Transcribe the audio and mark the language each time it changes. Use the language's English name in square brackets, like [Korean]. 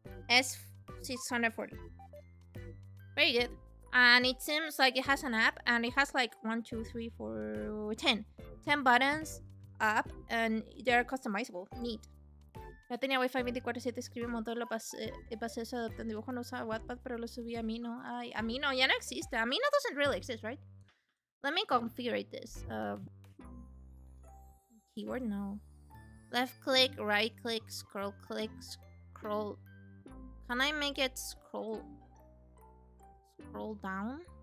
[English] S640. Very good. And it seems like it has an app, and it has like 1, 2, 3, 4, 10 buttons up, and they're customizable. Neat. [Spanish] Ya tenía Wi-Fi 24/7, escribí un montón, pasé eso, adopté un dibujo, no usaba Wattpad, pero lo subí a Amino. Ay, Amino ya no existe. [English] Amino doesn't really exist, right? Let me configure this. Keyword, no. Left click, right click, scroll click, scroll. Can I make it scroll down?